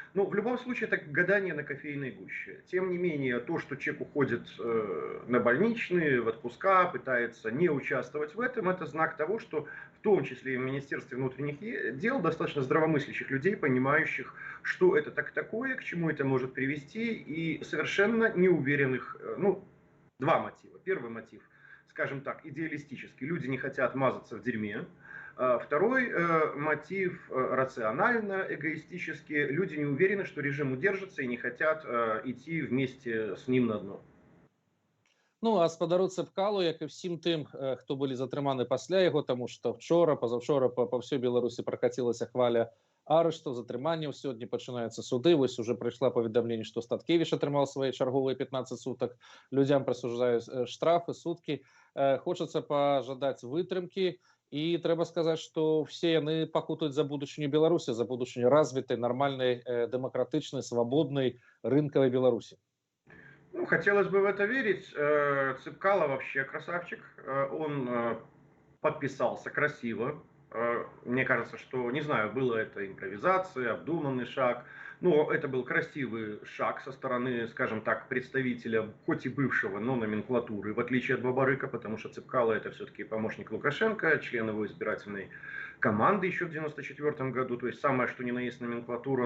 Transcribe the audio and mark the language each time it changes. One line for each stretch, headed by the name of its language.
Russian: Ну, в любом случае, это гадание на кофейной гуще. Тем не менее, то, что человек уходит на больничные, в отпуска, пытается не участвовать в этом, это знак того, что в том числе и в Министерстве внутренних дел достаточно здравомыслящих людей, понимающих, что это такое, к чему это может привести, и совершенно неуверенных, ну, два мотива. Первый мотив, скажем так, идеалистический. Люди не хотят мазаться в дерьме. Второй мотив рационально, эгоистически. Люди не уверены, что режим удержится и не хотят идти вместе с ним на дно.
Belarusian: Ну, а спадару Цэпкалу, як і всім тым, хто былі затрыманы пасля яго, таму што вчора, пазаўчора па ўсёй Беларусі пракацілася хваля арыштаў, затрыманняў, сёння пачынаюцца суды, вось уже прыйшла паведамленне, што Статкевіч атрымаў свае чарговыя 15 сутак, людзям прысуджаюць штрафы, суткі. Хочацца пажадаць вытрымкі, і трэба сказаць, што все яны пакутаюць за будучыню Беларусі, за будучыню развітай, нармальнай, дэмакратычнай, свабоднай, рынкавай Беларусі.
Russian: Ну, хотелось бы в это верить. Цыпкало вообще красавчик. Он подписался красиво. Мне кажется, что, не знаю, была это импровизация, обдуманный шаг. Но это был красивый шаг со стороны, скажем так, представителя, хоть и бывшего, но номенклатуры, в отличие от Бабарыка, потому что Цыпкало это все-таки помощник Лукашенко, член его избирательной команды еще в 1994 году, то есть самое, что ни на есть номенклатура.